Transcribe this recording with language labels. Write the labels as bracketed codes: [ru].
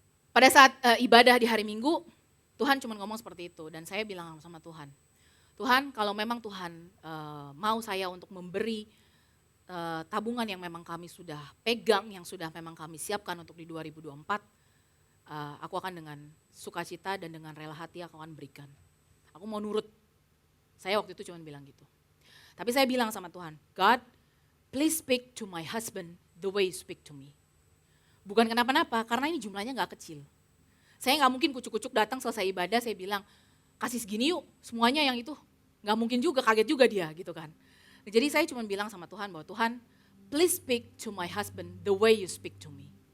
[id] Pada saat ibadah di hari Minggu, Tuhan cuma ngomong seperti itu dan saya bilang sama Tuhan, Tuhan kalau memang Tuhan mau saya untuk memberi tabungan yang memang kami sudah pegang, yang sudah memang kami siapkan untuk di 2024, aku akan dengan sukacita dan dengan rela hati aku akan berikan. Aku mau nurut, saya waktu itu cuma bilang gitu. Tapi saya bilang sama Tuhan, [en] God, please speak to my husband the way you speak to me. [id] Bukan kenapa-napa, karena ini jumlahnya gak kecil. Saya gak mungkin kucuk-kucuk datang selesai ibadah, saya bilang, kasih segini yuk, semuanya yang itu. Gak mungkin juga, kaget juga dia gitu kan. Jadi saya cuma bilang sama Tuhan bahwa Tuhan, [en] please speak to my husband the way you speak to me.